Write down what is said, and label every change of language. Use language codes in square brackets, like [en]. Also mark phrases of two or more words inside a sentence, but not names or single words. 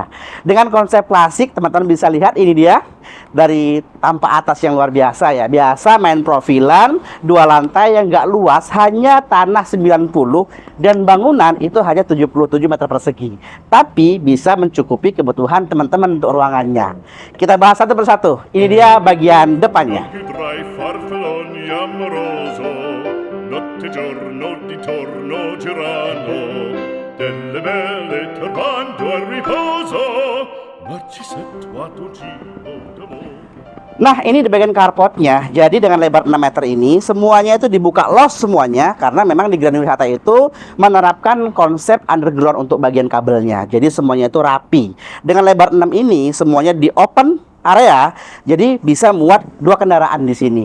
[id] Dengan konsep klasik, teman-teman bisa lihat ini dia. Dari tampak atas yang luar biasa ya. Biasa main profilan, 2 lantai yang nggak luas, hanya tanah 90. Dan bangunan itu hanya 77 meter persegi. Tapi bisa mencukupi kebutuhan teman-teman untuk ruangannya. Kita bahas satu persatu. Ini dia bagian depannya. [it] Delle belle turbando al riposo, Narcisetto ad un giro d'amor. [id] Nah, ini di bagian carportnya. Jadi dengan lebar 6 meter ini semuanya itu dibuka los semuanya, karena memang di Grand Wisata itu menerapkan konsep underground untuk bagian kabelnya. Jadi semuanya itu rapi. Dengan lebar 6 ini semuanya di [en] open area, [id] jadi bisa muat 2 kendaraan di sini.